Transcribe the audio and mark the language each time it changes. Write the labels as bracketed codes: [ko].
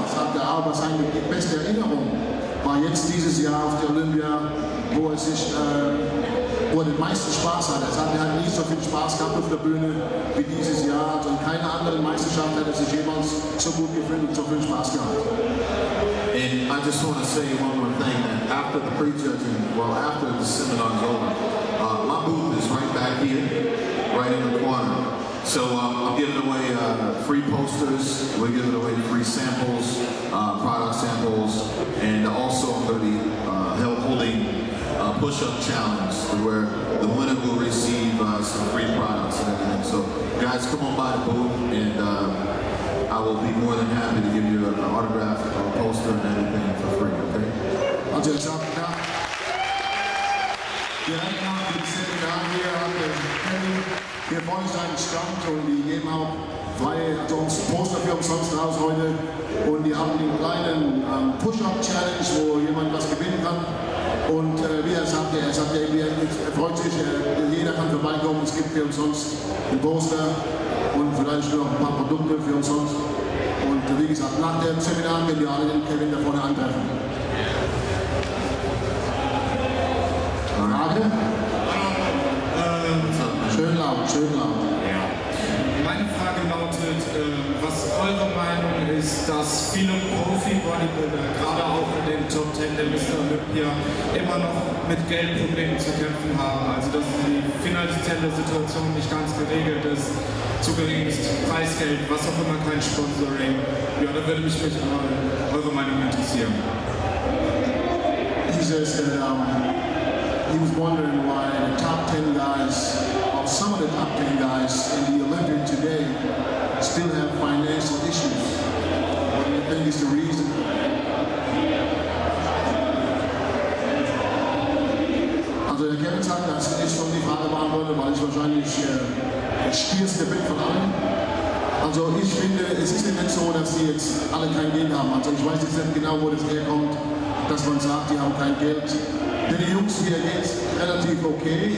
[de] Er sagt, aber seine beste Erinnerung war jetzt dieses Jahr auf der Olympia, wo er den meisten Spaß hat. Er sagt, er hat nie so viel Spaß gehabt auf der Bühne wie dieses Jahr. Also in keiner anderen Meisterschaft hat er sich jemals so gut gefühlt und so viel Spaß gehabt. [en] And I just want to say one more thing, that after the pre-judging, after the seminar is over, my booth is right back here, right in the corner. So I'm giving away free posters, we're giving away free samples, product samples, and also I'm going to be holding a push-up challenge where the winner will receive some free products and everything. So guys, come on by the booth, and I will be more than happy to give you an autograph, a poster, and everything for free, okay? [de] Also ich sage, ja, direkt nach dem Seminar hier hat der Kevin hier vorne seinen Stand und die geben auch Poster für umsonst raus heute, und die haben den kleinen Push-Up-Challenge, wo jemand was gewinnen kann. Und wie er sagte, er freut sich, jeder kann vorbeikommen, es gibt für umsonst ein Poster und vielleicht noch ein paar Produkte für umsonst. Und wie gesagt, nach dem Seminar können wir alle den Kevin da vorne antreffen. Frage? Schön laut, schön laut. Ja. Meine Frage lautet, was eure Meinung ist, dass viele Profi-Bodybuilder, gerade auch in den Top 10 der Mr. Olympia, immer noch mit Geldproblemen zu kämpfen haben. Also dass die finanzielle Situation nicht ganz geregelt ist, zu geringes Preisgeld, was auch immer, kein Sponsoring. Ja, da würde mich mal eure Meinung interessieren. [en] He was wondering why the top 10 guys, or some of the top 10 guys in the Olympic today still have financial issues. What do you think is the reason? [de] Also der Kevin sagt, dass ich schon die Frage beantworte, weil ich wahrscheinlich das stierste bin von allen. Also ich finde, es ist nicht so, dass die jetzt alle kein Geld haben. Also ich weiß jetzt nicht genau, wo das herkommt. dass man sagt, die haben kein Geld. Denn die Jungs hier geht's relativ okay.